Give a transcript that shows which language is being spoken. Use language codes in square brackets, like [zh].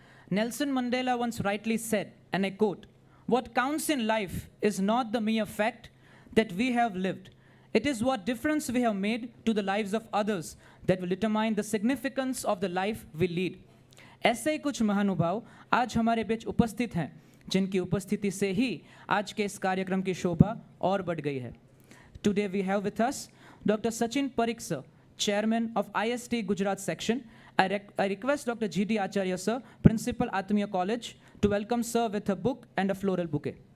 [en] Nelson Mandela once rightly said, and I quote, "What counts in life is not the mere fact that we have lived. It is what difference we have made to the lives of others that will determine the significance of the life we lead." [hi] ऐसे ही कुछ महानुभाव आज हमारे बीच उपस्थित हैं, जिनकी उपस्थिति से ही आज के इस कार्यक्रम की शोभा और बढ़ गई है. [en] Today we have with us Dr. Sachin Parikh sir, Chairman of IST Gujarat Section. I request Dr. G.D. Acharya sir, Principal Atmiya College, to welcome sir with a book and a floral bouquet.